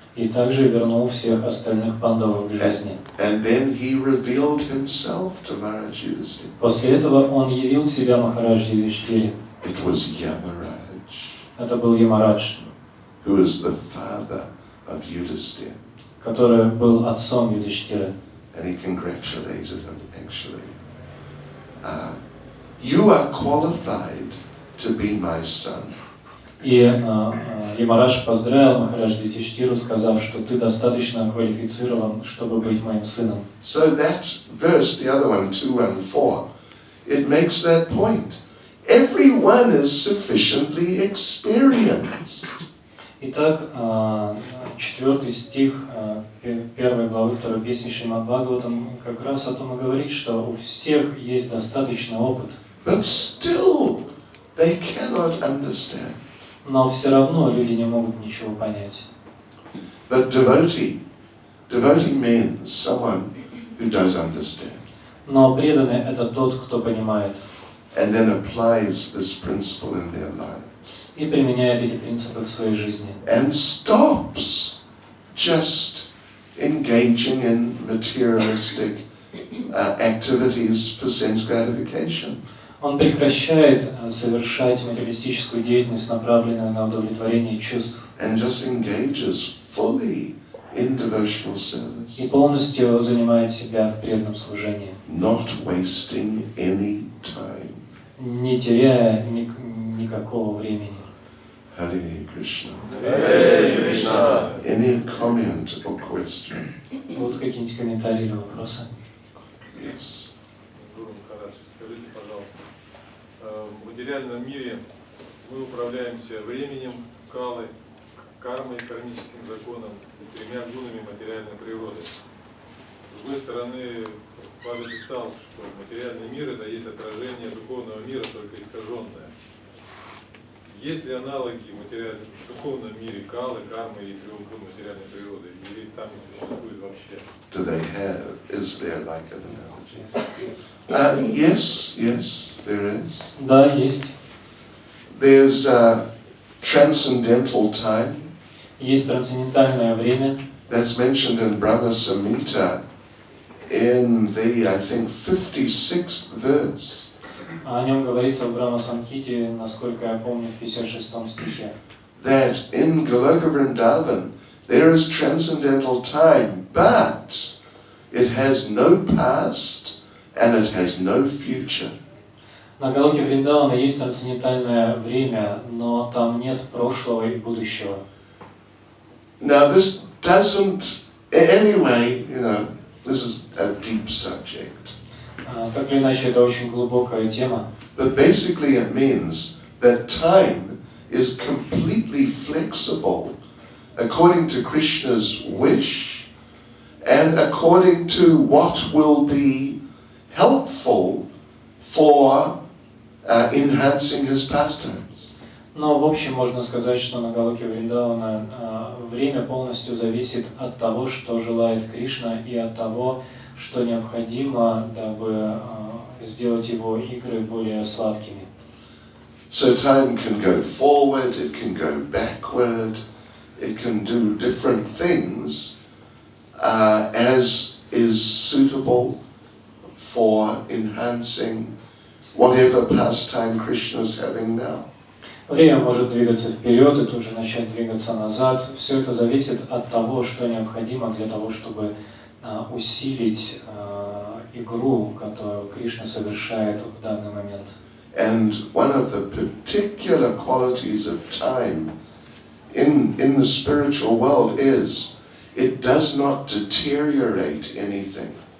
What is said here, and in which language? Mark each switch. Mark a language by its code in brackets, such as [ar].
[ru] И также вернул всех остальных пандавов к жизни. [en] And then he revealed himself to Maharaj Yudhisthira. [ru] После этого он явил себя Махарадж Юдхиштире. [en] It was Yamaraj, [ru] Это был Ямарадж, [en] who is the father of Yudhisthira. [ru] который был отцом Юдхиштиры. [en] And he congratulated him, actually. You are qualified to be my son. [ru] И Ямарадж поздравил Махарадж Юдхиштиру, сказав, что ты достаточно квалифицирован, чтобы быть моим сыном. [en] So that verse, the other one, 2:14, it makes that point. Everyone is sufficiently experienced. [ru] Итак, 4 стих 1 главы 2 песни Шримад Бхагаватам как раз о том и говорит, что у всех есть достаточный опыт. [en] But still, they cannot understand. [ru] Но все равно люди не могут ничего понять. [en] But devotee means someone who does understand. [ru] Но преданный – это тот, кто понимает [en] And then applies this principle in their life. [ru] и применяет эти принципы в своей жизни. [en] And stops just engaging in materialistic activities for sense gratification. [ru] Он прекращает совершать материалистическую деятельность, направленную на удовлетворение чувств, [en] And just engages fully in devotional service. [ru] и полностью занимает себя в преданном служении, [en] Not wasting any time. [ru] не теряя никакого времени. [en] Hare Krishna. Hare Krishna. Any comment or question? [ru] Будут какие-нибудь комментарии или вопросы? [en] Yes. [ru] Гуру Махарадж, скажите, пожалуйста, в материальном мире мы управляемся временем, калой, кармой, кармическим законом и 3 гунами материальной природы. С другой стороны, Павел писал, что материальный мир – это есть отражение духовного мира, только искаженное. Есть ли аналоги в духовном мире калы, кармы и 3 гун материальной природы? Или там не существует вообще? [en] Do they have? Is there like an analogy? Yes, there is. [ru] Да, есть. [en] There's transcendental time. [ru] Есть трансцендентальное время. [en] That's mentioned in Brahma Samhita in the, I think, 56th verse. [ru] О нем говорится в Брахма Самхите, насколько я помню, в 56 стихе. [en] That in Goloka Vrindavan there is transcendental time, but it has no past and it has no future. [ru] На Галоке Вриндавана есть трансцендентальное время, но там нет прошлого и будущего. [en] Now this doesn't, anyway, this is a deep subject. [ru] Так или иначе, это очень глубокая тема. [en] But basically it means that time is completely flexible according to Krishna's wish and according to what will be helpful for enhancing his pastimes. [ru] Но в общем можно сказать, что на Галоке Вриндавана время полностью зависит от того, что желает Кришна, и от того, что необходимо, дабы сделать его игры более сладкими. [en] So time can go forward, it can go backward, it can do different things as is suitable for enhancing whatever pastime Krishna is having now. [ru] Время может двигаться вперед и тут же начать двигаться назад. Все это зависит от того, что необходимо для того, чтобы усилить игру, которую Кришна совершает в данный момент. [en] And one of the particular qualities of time in the spiritual world is it does not deteriorate anything.